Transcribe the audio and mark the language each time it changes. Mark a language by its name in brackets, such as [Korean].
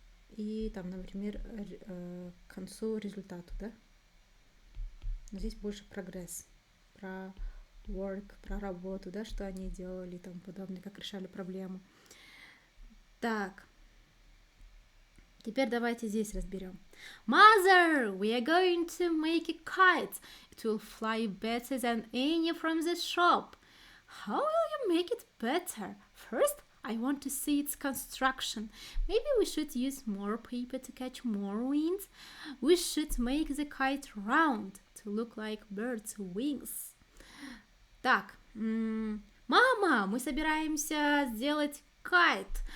[Russian] И там, например, к концу результату, да? Но здесь больше прогресс. Про work, про работу, да, что они делали и тому подобное, как решали проблему. Так, теперь давайте здесь разберем. [English] Mother, we are going to make a kite. It will fly better than any from the shop. How will you make it better? First, I want to see its construction. Maybe we should use more paper to catch more wind. We should make the kite round to look like birds' wings. [Russian] Так, мама, мы собираемся сделать кайт.